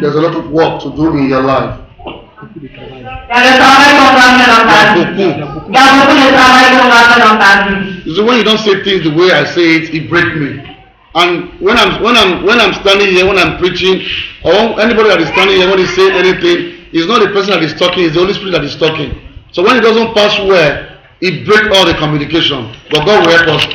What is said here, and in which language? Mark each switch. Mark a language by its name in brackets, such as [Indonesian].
[English] There's a lot of work to do in your life. [French] Il y a le travail qu'on va faire dans ta vie. Il y a beaucoup de travail qu'on va faire dans ta vie. [English] You see, when you don't say things the way I say it breaks me. And when I'm standing here, when I'm preaching, or anybody that is standing here, when he says anything, it's not the person that is talking, it's the Holy Spirit that is talking. So when it doesn't pass well, it breaks all the communication. But God will help us.